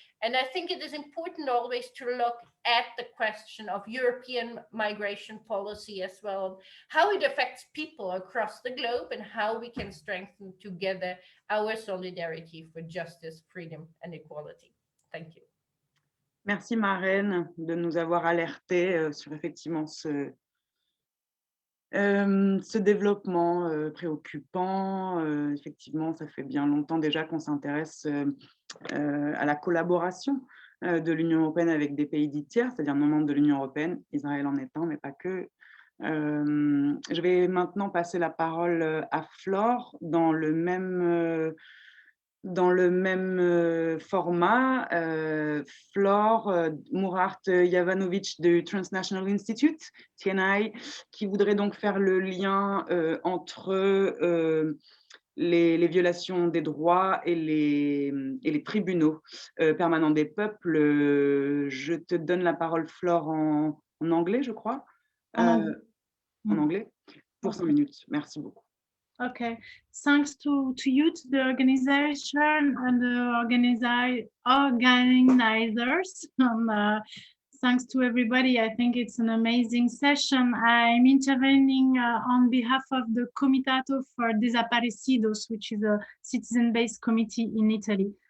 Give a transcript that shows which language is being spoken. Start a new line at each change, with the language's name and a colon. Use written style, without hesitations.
English: And I think it is important always to look at the question of European migration policy as well, how it affects people across the globe, and how we can strengthen together our solidarity for justice, freedom and equality. Thank you.
French: Merci Maren de nous avoir alertés sur effectivement ce développement préoccupant. Effectivement, ça fait bien longtemps déjà qu'on s'intéresse à la collaboration de l'Union européenne avec des pays dits tiers, c'est-à-dire non membres de l'Union européenne, Israël en est un, mais pas que. Je vais maintenant passer la parole à Flore dans le même dans le même format, Flore Mourart-Jovanovic du Transnational Institute, TNI, qui voudrait donc faire le lien entre les violations des droits et les tribunaux permanents des peuples. Je te donne la parole, Flore, en anglais, je crois. En anglais, pour 5 minutes. Merci beaucoup.
English: Okay, thanks to you, to the organization and the organizers. Thanks to everybody. I think it's an amazing session. I'm intervening on behalf of the Comitato for Desaparecidos, which is a citizen-based committee in Italy.